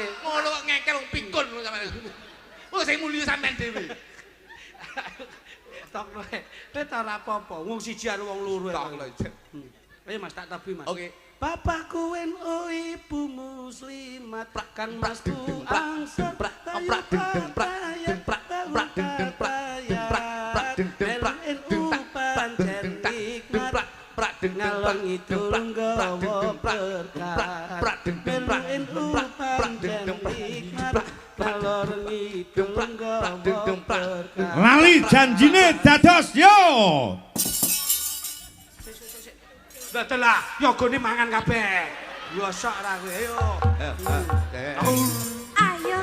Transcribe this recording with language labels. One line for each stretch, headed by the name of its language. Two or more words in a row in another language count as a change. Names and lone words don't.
Javanese: Ngono kok ngekel wong pikun sampean. Oh sing muni sampean dhewe. Tok kowe. Kowe ta ora apa-apa. Wong siji karo wong loro. Tok lho. Ayo Mas tak tabi Mas. Oke. Bapakku NU ibu muslimat kan Mas ku angsa prak deng prak demprak prak deng demprak demprak prak deng demprak demprak prak deng demprak prak deng demprak demprak prak deng demprak prak deng demprak demprak prak deng demprak kalor ngidul prak deng demprak lali janjine dados yo. Dadalah, yogone mangan kabeh. Yo sok ra kowe, ayo. Ayo.